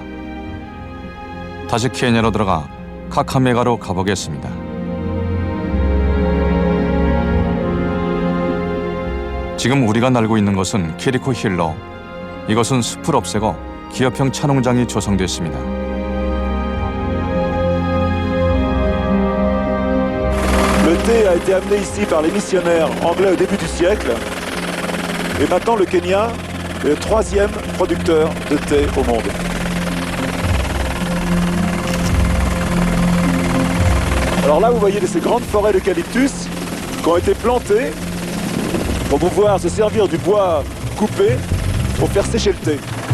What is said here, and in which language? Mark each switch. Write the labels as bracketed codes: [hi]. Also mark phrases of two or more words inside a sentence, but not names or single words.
[ko] 다시 케냐로 들어가 카카메가로 가보겠습니다. 지금 우리가 날고 있는 것은 케리코 힐러. 이것은 숲을 없애고 기업형 차농장이 조성됐습니다. [fr] Le thé a été amené ici par les missionnaires anglais au début du siècle. Et maintenant, le Kenya est le 3e producteur de thé au monde. Alors là, vous voyez ces grandes forêts d'eucalyptus qui ont été plantées pour pouvoir se servir du bois coupé pour faire sécher le thé.